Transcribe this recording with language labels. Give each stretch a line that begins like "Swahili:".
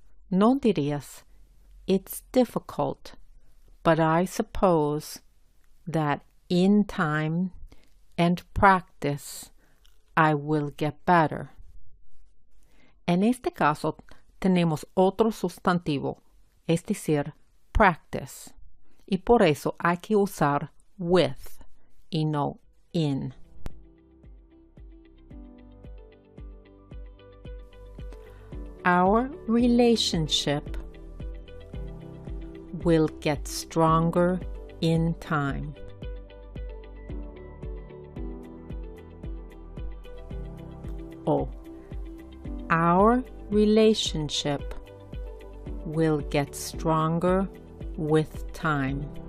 Spanish: No dirías,
English: it's difficult, but I suppose that in time and practice I will get better.
Spanish: En este caso tenemos otro sustantivo, es decir,
English: practice,
Spanish: y por eso hay que usar
English: with
Spanish: y no
English: in. Our relationship will get stronger in time. Oh, our relationship will get stronger with time.